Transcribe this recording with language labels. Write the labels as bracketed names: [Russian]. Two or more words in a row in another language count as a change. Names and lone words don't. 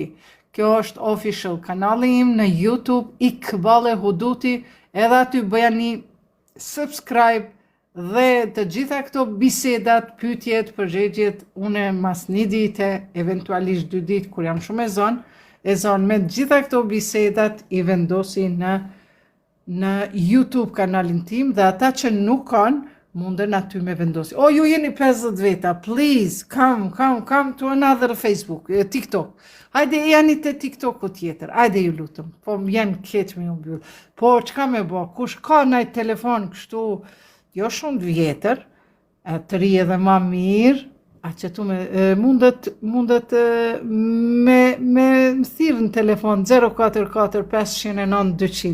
[Albanian] Kjo është official kanali im në YouTube, Iqbale Huduti, edhe aty bëjani subscribe, dhe të gjitha këto bisedat, pyetjet, përgjigjet, une mas 1 dite, eventualisht 2 ditë, kur jam shumë e zonë me gjitha këto bisedat i vendosi në YouTube kanalin tim, dhe ata që nuk kanë, munden aty me vendosi. Ju jeni 50 veta, [English] please, come to another Facebook, TikTok. [Albanian] Hajde, janë të TikToku tjetër, hajde ju lutëm, po janë keq me ju mbyll. Po, çka me bo, kush ka nëjtë telefon kështu, jo shumë të vjetër, të ri edhe ma mirë, a që tu mundet me thirë në telefon 044 509 200.